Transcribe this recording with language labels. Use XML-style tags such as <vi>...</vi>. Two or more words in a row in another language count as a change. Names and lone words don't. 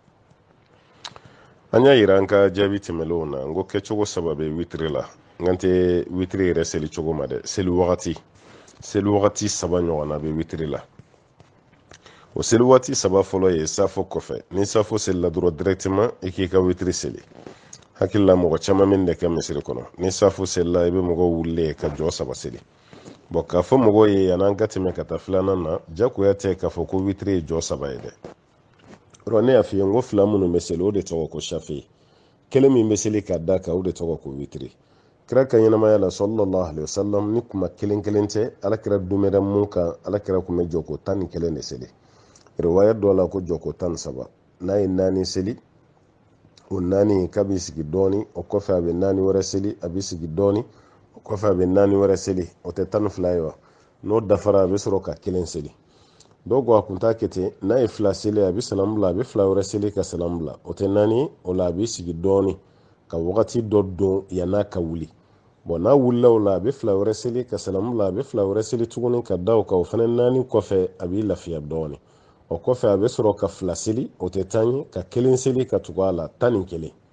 <bm>an y'a yira an ka jaabi tɛmɛlenw na n ko kɛcogo saba bɛ witiri la n kan tɛ witiri yɛrɛ seli cogo ma dɛ seli wagati saba ɲɔgɔnna bɛ witiri la o seli waati saba fɔlɔ ye safo kɔfɛ ni safo selila dɔrɔn directement i k'i ka witiri seli hakili la mɔgɔ caman min de kɛ misiri kɔnɔ ni safo selila i bɛ mɔgɔ wulilen ka jɔ saba seli k'a fɔ mɔgɔw ye yan'an ka tɛmɛ ka taa filanan na jagoya tɛ k'a fɔ ko witiri ye jɔ saba ye dɛ yɔrɔ ne y'a f'i ye n ko fila minnu bɛ seli o de tɔgɔ ko safe kelen min bɛ seli ka da kan o de tɔgɔ ko witiri kira ka ɲɛnamaya la</bm> <ar>صلى الله عليه وسلم</ar> <bm>ni kuma kelen kelen tɛ alakira dumɛra mun kan alakira kun bɛ jɔko 11 de seli riwaya dɔ la ko jɔko 13 n'a ye 4 seli o 4 k'a b'i sigi dɔɔni o kɔfɛ a bɛ 4 wɛrɛ seli a b'i sigi dɔɔni o kɔfɛ a bɛ 4 wɛrɛ seli o tɛ 12 ye wa n'o dafara a bɛ sɔrɔ ka 1 seli dɔw ko a kun t'a kɛ ten n'a ye 2 seli a bɛ salamu bila a bɛ 2 wɛrɛ seli ka salamu bila o tɛ 4 o la a b'i sigi dɔɔni ka wagati dɔ don yan'a ka wuli bon n'a wulila o la a bɛ 2 wɛrɛ seli ka salamu bila a bɛ 2 wɛrɛ seli tuguni ka da o kan o fana 4 kɔfɛ a b'i lafiya dɔɔni o kɔfɛ a bɛ sɔrɔ ka 2 seli o tɛ 10 ye ka 1 seli ka tugu a la 11</bm>